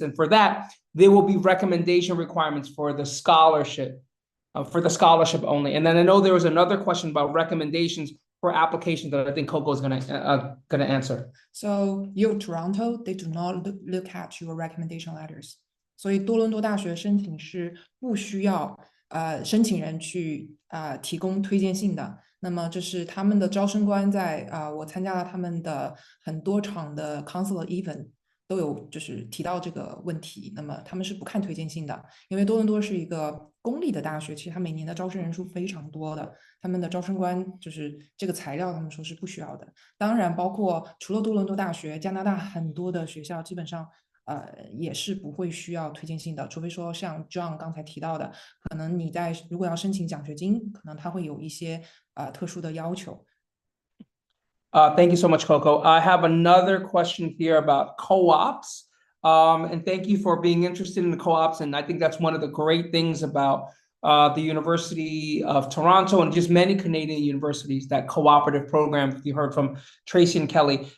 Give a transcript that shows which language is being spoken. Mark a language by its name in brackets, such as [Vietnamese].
[English] And for that, there will be recommendation requirements for the scholarship only. And then I know there was another question about recommendations for applications that I think Coco is gonna answer. So U Toronto, they do not look at your recommendation letters. [Chinese] 所以多伦多大学申请是不需要申请人去提供推荐信的。那么这是他们的招生官在我参加了他们的很多场的 [English] counselor event [Chinese] 都有就是提到这个问题。那么他们是不看推荐信的，因为多伦多是一个公立的大学，其实他每年的招生人数非常多的，他们的招生官就是这个材料他们说是不需要的。当然包括除了多伦多大学，加拿大很多的学校基本上也是不会需要推荐信的，除非说像 John 刚才提到的，可能你如果要申请奖学金，可能他会有一些特殊的要求。 [English] Thank you so much, Coco. I have another question here about co-ops. And thank you for being interested in the co-ops. And I think that's one of the great things about the University of Toronto, and just many Canadian universities, that cooperative program you heard from Tracy and Kelly.